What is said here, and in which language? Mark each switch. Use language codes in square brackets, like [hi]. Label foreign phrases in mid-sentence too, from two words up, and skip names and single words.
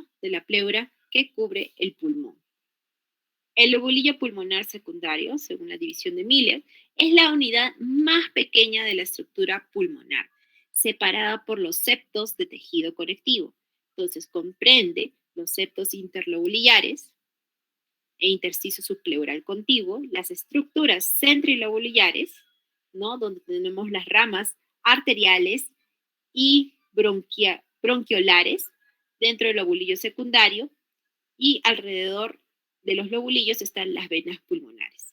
[es] De la pleura que cubre el pulmón. El lobulillo pulmonar secundario, según la división de Miller, es la unidad más pequeña de la estructura pulmonar, separada por los septos de tejido conectivo. Entonces, comprende los septos interlobulares e intersticio subpleural contiguo, las estructuras centrilobulares, ¿no? Donde tenemos las ramas arteriales y bronquiolares dentro del lobulillo secundario, y alrededor de los lobulillos están las venas pulmonares.